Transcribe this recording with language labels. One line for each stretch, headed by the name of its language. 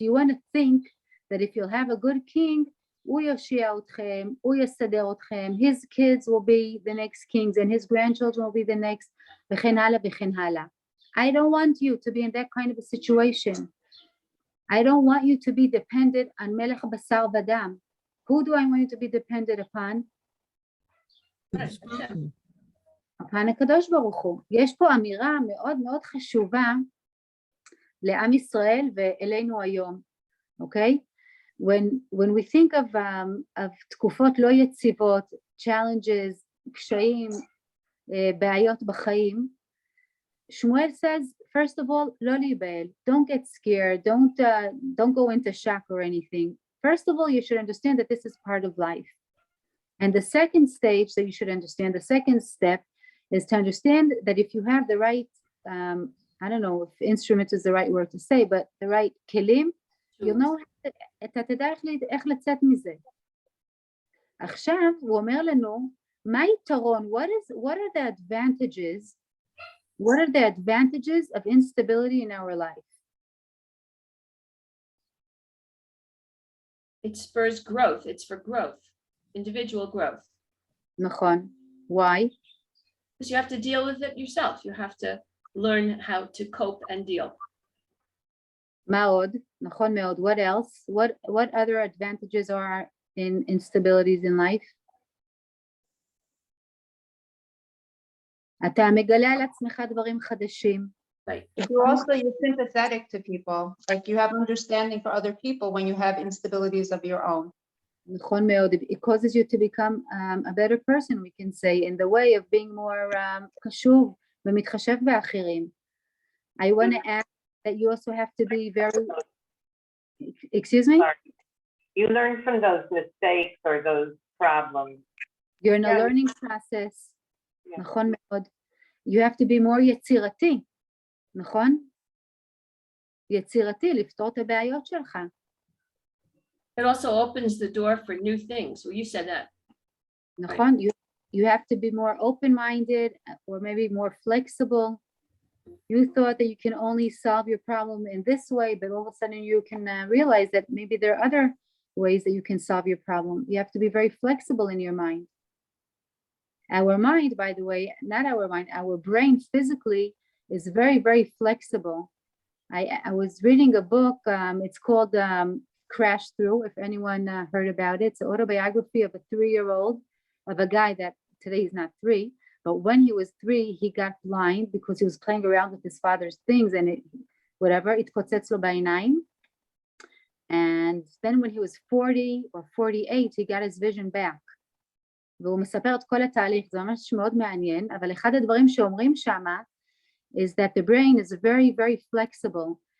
English: You want to think that if you'll have a good king,
Hebrew: הוא יושיע אתכם, הוא יסדר אתכם,
English: his kids will be the next kings, and his grandchildren will be the next,
Hebrew: וכן הלאה וכן הלאה.
English: I don't want you to be in that kind of a situation. I don't want you to be dependent on
Hebrew: melech basar v'dam.
English: Who do I want you to be dependent upon?
Hebrew: הפן הקדוש ברוך הוא. יש פה אמירה מאוד מאוד חשובה לעם ישראל ואלינו היום, אוקיי?
English: When we think of
Hebrew: תקופות לא יציבות,
English: challenges,
Hebrew: קשיים, בעיות בחיים,
English: שמואל says, first of all,
Hebrew: לא להיבהל,
English: don't get scared, don't go into shock or anything. First of all, you should understand that this is part of life. And the second stage that you should understand, the second step, is to understand that if you have the right, I don't know if instrument is the right word to say, but the right kelim, you'll know
Hebrew: אתה תדע איך לצאת מזה. עכשיו הוא אומר לנו, מה היתרון?
English: What are the advantages? What are the advantages of instability in our life? It spurs growth. It's for growth, individual growth.
Hebrew: נכון.
English: Why? Because you have to deal with it yourself. You have to learn how to cope and deal.
Hebrew: מה עוד? נכון מאוד.
English: What else? What other advantages are in instabilities in life?
Hebrew: אתה מגלה על עצמך דברים חדשים.
English: You're sympathetic to people, like you have understanding for other people when you have instabilities of your own.
Hebrew: נכון מאוד.
English: It causes you to become a better person, we can say, in the way of being more
Hebrew: קשוב ומתחשב באחרים.
English: I want to add that you also have to be very, excuse me? You learn from those mistakes or those problems. You're in a learning process.
Hebrew: נכון מאוד.
English: You have to be more יצירתי.
Hebrew: נכון? יצירתי, לפתור את הבעיות שלך.
English: It also opens the door for new things. Well, you said that. נכון? You have to be more open-minded or maybe more flexible. You thought that you can only solve your problem in this way, but all of a sudden you can realize that maybe there are other ways that you can solve your problem. You have to be very flexible in your mind. Our mind, by the way, not our mind, our brain physically is very, very flexible. I was reading a book, it's called Crash Through, if anyone heard about it. It's an autobiography of a 3-year-old, of a guy that today he's not 3, but when he was 3, he got blind because he was playing around with his father's things and
Hebrew: התפוצץ לו בעיניים.
English: And then when he was 40 or 48, he got his vision back.
Hebrew: והוא מספר את כל התהליך, זה ממש מאוד מעניין, אבל אחד הדברים שאומרים שמה,
English: is that the brain is very, very flexible.